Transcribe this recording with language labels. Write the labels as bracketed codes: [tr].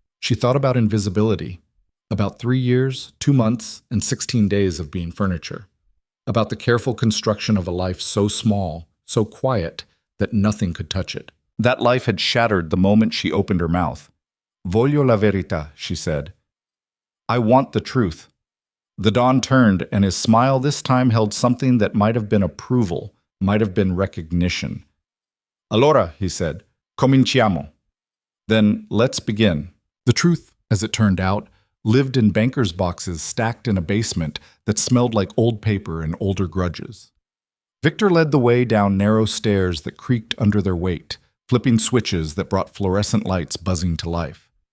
[en] She thought about invisibility, about 3 years, 2 months, and 16 days of being furniture, about the careful construction of a life so small, so quiet, that nothing could touch it. That life had shattered the moment she opened her mouth. [it] Voglio la verità, [en] she said. I want the truth. The Don turned, and his smile this time held something that might have been approval, might have been recognition. [it] Allora, [en] he said, [it] cominciamo. [en] Then let's begin. The truth, as it turned out, lived in bankers' boxes stacked in a basement that smelled like old paper and older grudges. Victor led the way down narrow stairs that creaked under their weight, flipping switches that brought fluorescent lights buzzing to life.